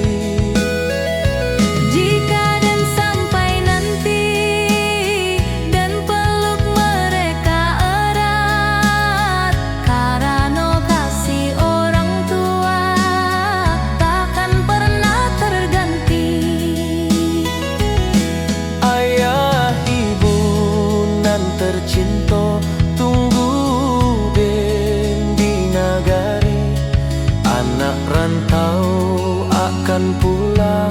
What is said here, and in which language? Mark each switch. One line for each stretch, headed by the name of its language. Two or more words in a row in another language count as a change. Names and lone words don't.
Indonesian: Jika dan sampai nanti dan peluk mereka erat, karena kasih orang tua takkan pernah terganti.
Minangkabau: Ayah ibu nan tercinta, tunggu den di nagari.
Indonesian: Anak rantau akan pulang